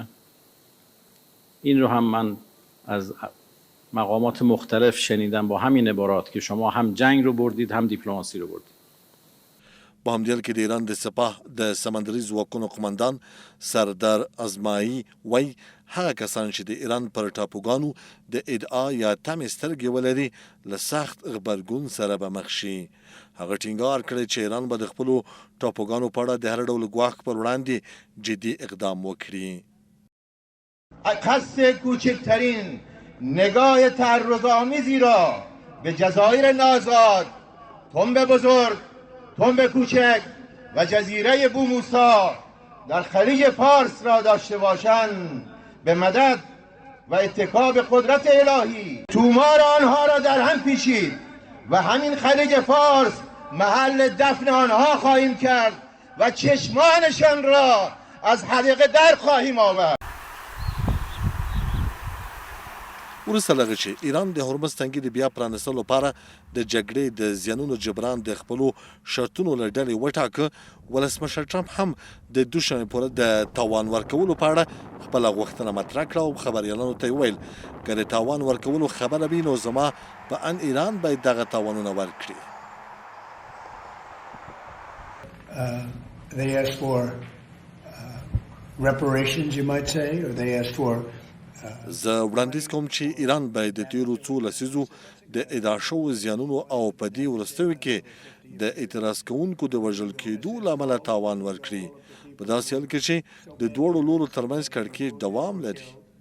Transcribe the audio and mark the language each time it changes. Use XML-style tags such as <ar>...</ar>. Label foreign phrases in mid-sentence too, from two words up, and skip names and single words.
<fa>این رو هم من از مقامات مختلف شنیدم با همین عبارات که شما هم جنگ رو بردید هم دیپلماسی رو بردید.</fa> <ps>په همدې کې د ایران د سپاه د سمندري ځواکونو قماندان سردار ازمایي وایي هغه کسان چې د ایران پر ټاپوګانو د ادعا یا تمې سترګې ولري له سخت غبرګون سره به مخ شي. هغه ټینګار کړی چې ایران به د خپلو ټاپوګانو په اړه د هر ډول ګواښ پر وړاندې جدي اقدام وکړي.</ps> <fa>قصد کوچکترین نگاه تعرض‌آمیزی را به جزایر نازاد، تنب بزرگ، تنب کوچک و جزیره بوموسا در خلیج فارس را داشته باشند به مدد و اتکا به قدرت الهی تومار آنها را در هم پیچید و همین خلیج فارس محل دفن آنها خواهیم کرد و چشمانشان را از حدیقه در خواهیم آورد.</fa> <ps>وروسته له هغه چې ایران د هرمز تنګي د بیا پرانستلو لپاره د جګړې د زیانونو جبران د خپلو شرطونو له ډلې وټاکه، ولسمشر ټرمپ هم د دوشنبې پورې د تاوان ورکولو په اړه خپله غوښتنه مطرح کړه او خبریالانو ته یې وویل که د تاوان ورکولو خبره وي نو زما په ان ایران باید دغه تاوانونه ورکړي.</ps> <en>They asked for reparations, you might say, or they asked for</en> <ps>زه وړاندیز کوم چې ایران باید د تیرو څو لسیزو د ادعا شوو زیانونو او په دې وروستیو کې د اعتراض کوونکو د وژل کېدو له امله تاوان ورکړي په داسې حال کې چې د دواړو لورو ترمنځ کړکېچ دوام لري.</ps>